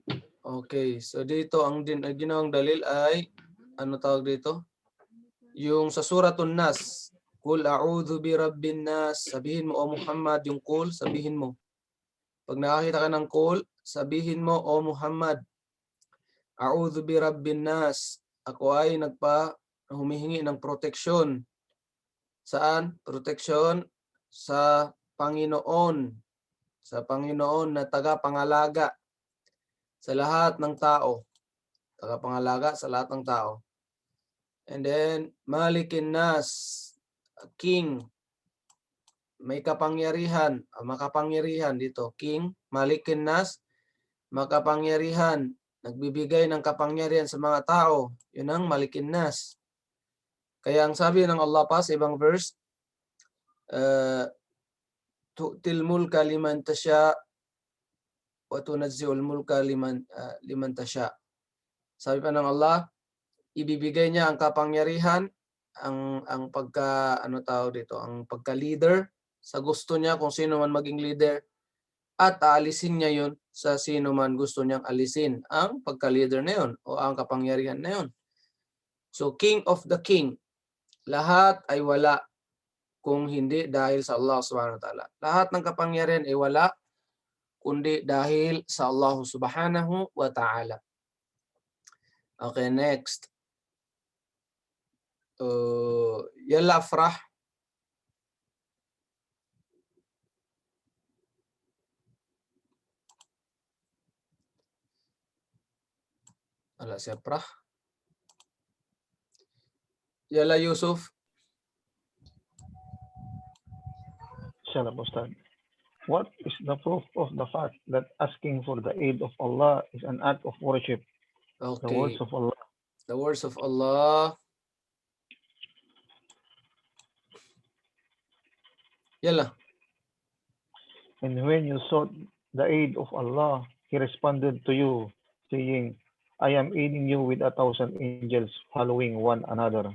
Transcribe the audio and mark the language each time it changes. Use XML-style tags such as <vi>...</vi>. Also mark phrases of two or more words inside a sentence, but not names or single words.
<tl>Okay. So dito, ang ginawang dalil ay, ano tawag dito? Yung sa Suratun Nas.</tl> <ar>قل أعوذ برب الناس.</ar> <tl>Sabihin mo, O Muhammad, yung kul, sabihin mo. Pag nakakita ka ng kul, sabihin mo, O Muhammad,</tl> <ar>أعوذ برب الناس.</ar> <tl>Ako ay humihingi ng proteksyon. Saan? Proteksyon sa Panginoon. Sa Panginoon na tagapangalaga sa lahat ng tao. Tagapangalaga sa lahat ng tao. And then,</tl> <ar>ملك الناس,</ar> <tl>King. May kapangyarihan. Makapangyarihan dito. King,</tl> <ar>ملك الناس,</ar> <tl>makapangyarihan. Nagbibigay ng kapangyarihan sa mga tao. Yun ang</tl> <ar>ملك الناس.</ar> <tl>Kaya ang sabi ng Allah pa sa ibang verse,</tl> <ar>تؤتي الملك لمن تشاء وتنزع الملك لمن تشاء.</ar> <tl>Sabi pa ng Allah, ibibigay niya ang kapangyarihan, ang pagka-leader sa gusto niya kung sino man maging leader, at aalisin niya yun sa sino man gusto niyang alisin ang pagka-leader na yun o ang kapangyarihan na yun.</tl> <en>So, King of the King,</en> <tl>lahat ay wala kung hindi dahil sa Allah</tl> <ar>سبحانه وتعالى.</ar> <tl>Lahat ng kapangyarihan ay wala kundi dahil sa Allah</tl> <ar>سبحانه وتعالى.</ar> <tl>Okay, next. Yalla Afrah. Wala si Afrah. Yalla Yusuf.</tl> <ar>سلام أستاذ.</ar> <en>What is the proof of the fact that asking for the aid of Allah is an act of worship? The Okay. words of Allah. The words of Allah. Yalla. And when you sought the aid of Allah, He responded to you, saying, I am aiding you with 1,000 angels following one another.</en>